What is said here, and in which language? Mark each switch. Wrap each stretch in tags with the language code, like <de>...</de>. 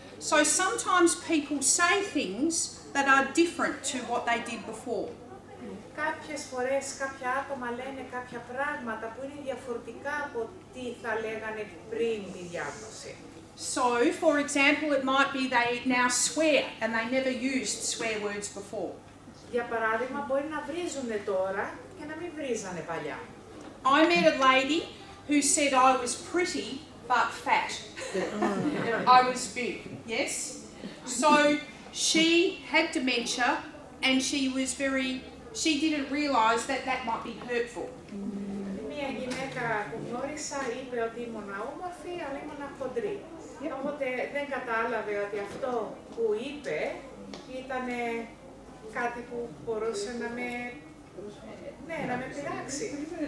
<en>So sometimes people say things that are different to what they did before.</en> <el>Κάποιες φορές κάποια άτομα λένε κάποια πράγματα που είναι διαφορετικά από τι θα λέγανε πριν τη διάγνωση.</el> <en>So, for example, it might be they now swear and they never used swear words before.</en> <el>Για παράδειγμα, μπορεί να βρίζουνε τώρα και να μην βρίζανε παλιά.</el> <en>I met a lady who said I was pretty but fat. I was big, yes. So she had dementia and she didn't realise that might be hurtful.</en> <el>Μία γυναίκα που γνώρισα είπε ότι ήμουν όμορφη, αλλά ήμουν χοντρή. Οπότε δεν κατάλαβε ότι αυτό που είπε ήταν κάτι που μπορούσε να με πειράξει.</el>